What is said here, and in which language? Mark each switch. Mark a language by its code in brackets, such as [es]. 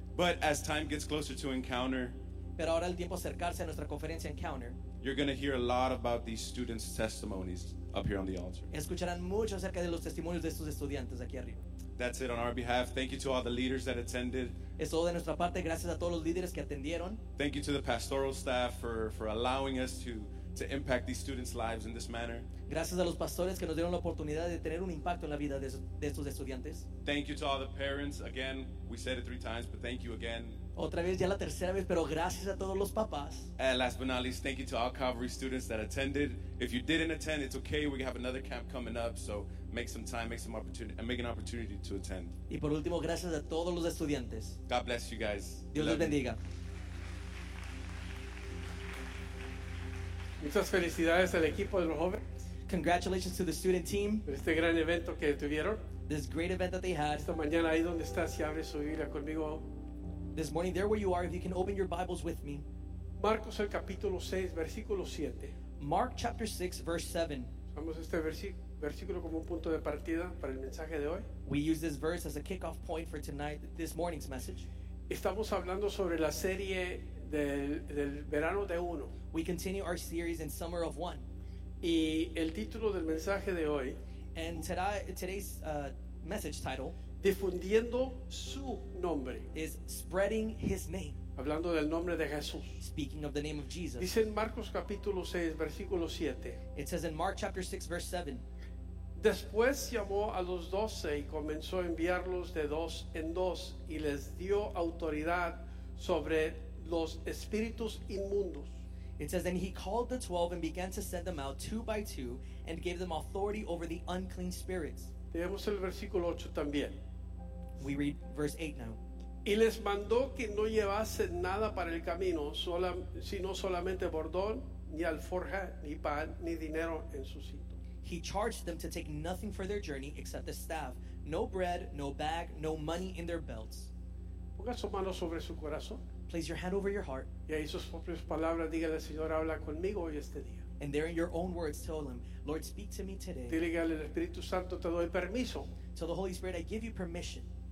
[en] But as time gets closer to Encounter, [es] pero ahora el tiempo acercarse a nuestra conferencia Encounter, [en] you're going to hear a lot about these students' testimonies up here on the altar. [es] Escucharán mucho acerca de los testimonios de estos estudiantes aquí arriba. [en] That's it on our behalf. Thank you to all the leaders that attended. [es] Es todo de nuestra parte. Gracias a todos los líderes que atendieron. [en] Thank you to the pastoral staff for allowing us to impact these students' lives in this manner. [es] Gracias a los pastores que nos dieron la oportunidad de tener un impacto en la vida de estos estudiantes. [en] Thank you to all the parents. Again, we said it three times, but thank you again. [es] Otra vez, ya la tercera vez, pero gracias a todos los papás. [en] And last but not least, thank you to all Calvary students that attended. If you didn't attend, it's okay. We have another camp coming up, so make some time, make some opportunity, and make an opportunity to attend. [es] Y por último, gracias a todos los estudiantes. [en] God bless you guys. [es] Dios les bendiga. Muchas felicidades al equipo de los jóvenes. [en] Congratulations to the student team. [es] Por este gran evento que tuvieron. [en] This great event that they had. [es] Esta mañana ahí donde estás, si abres su Biblia conmigo. [en] This morning, there where you are, if you can open your Bibles with me. [es] Marcos, el capítulo 6, versículo 7. [en] Mark chapter 6, verse 7. [es] Usamos este versículo como un punto de partida para el mensaje de hoy. [en] We use this verse as a kickoff point for tonight, this morning's message. [es] Estamos hablando sobre la serie del verano de uno. [en] We continue our series in Summer of One. [es] Y el título del mensaje de hoy. [en] And today's message title. [es] Difundiendo su nombre. [en] Is spreading his name. [es] Hablando del nombre de Jesús. [en] Speaking of the name of Jesus. [es] Dice en Marcos capítulo 6, versículo 7. [en] It says in Mark chapter 6, verse 7. [es] Después llamó a los doce y comenzó a enviarlos de dos en dos y les dio autoridad sobre los espíritus inmundos. [en] It says, and he called the 12 and began to send them out two by two and gave them authority over the unclean spirits. [es] Leemos el versículo 8 también. [en] We read verse 8 now. [es] Y les mandó que no llevasen nada para el camino, sino solamente bordón, ni alforja, ni pan, ni dinero en su cinto. [en] He charged them to take nothing for their journey except a staff, no bread, no bag, no money in their belts. [es] Ponga su mano sobre su corazón. [en] Place your hand over your heart. [es] Y ahí sus propias palabras, dígale, Señor, habla conmigo hoy este día. [en] And there in your own words, tell him, Lord, speak to me today. [es] Dile al Espíritu Santo, te doy permiso. [en] To the Holy Spirit, I give you permission.